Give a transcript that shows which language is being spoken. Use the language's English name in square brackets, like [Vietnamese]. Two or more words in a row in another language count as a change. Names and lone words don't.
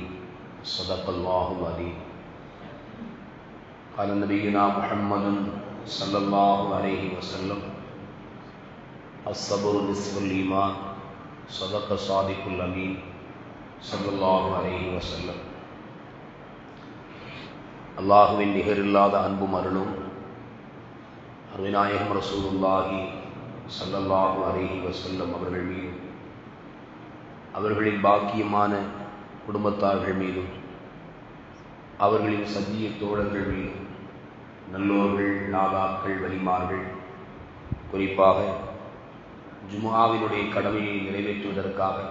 [Arabic] صدق الله العظيم. قال نبينا محمد صلى الله عليه وسلم: الصبر نصف الإيمان. صدق صادق الأمين صلى الله عليه وسلم. [Tamil] அல்லாஹுவின் நிகரில்லாத அன்பும் அருளும் அருமைநாயகம் [Arabic] رسول الله صلى الله عليه وسلم [Tamil] அவர்கள் மீதும் அவர்களின் பாக்கியமான குடும்பத்தார்கள் மீதும் அவர்களின் சத்திய தோழர்கள் மீதும் நல்லோர்கள், நாதாக்கள், வலிமார்கள், குறிப்பாக ஜும்ஆவினுடைய கடமையை நிறைவேற்றுவதற்காக